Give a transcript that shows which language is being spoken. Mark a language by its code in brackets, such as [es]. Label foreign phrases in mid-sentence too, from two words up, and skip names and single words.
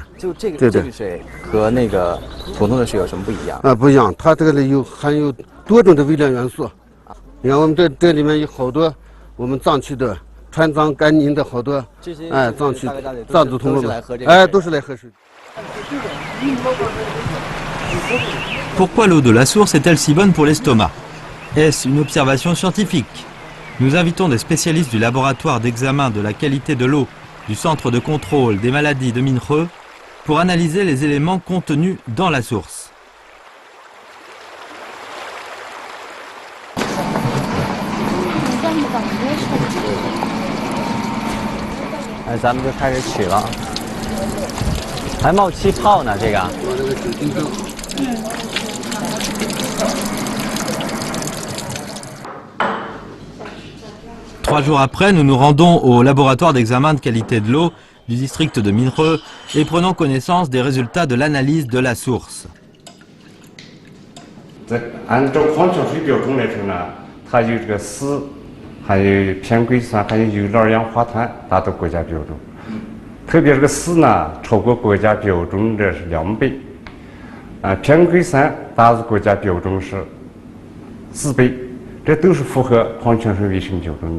[zh] 就这个这个水和那个普通的水有什么不一样？啊，不一样，它这个里含有多种的微量元素。你看我们这里面有好多我们藏区的川藏甘宁的好多，哎，藏区藏族同胞们，哎，都是来喝水。 [fr] Pourquoi l'eau de la source est-elle si bonne pour l'estomac? Est-ce une observation scientifique? Nous invitons des spécialistes du laboratoire d'examen de la qualité de l'eau du Centre de contrôle des maladies de Minhreux pour analyser les éléments contenus dans la source. [zh] 哎，咱们就开始取了，还冒气泡呢，这个。 [fr] 3 jours après, nous nous rendons au laboratoire d'examen de qualité de l'eau du district de Minhreux et prenons connaissance des résultats de l'analyse de la source. [zh] 按照矿泉水标准来说呢，它有这个硒，还有偏硅酸，还有有二氧化碳达到国家标准。特别这个硒呢，超过国家标准的是2倍，偏硅酸达到国家标准是4倍，这都是符合矿泉水卫生标准的。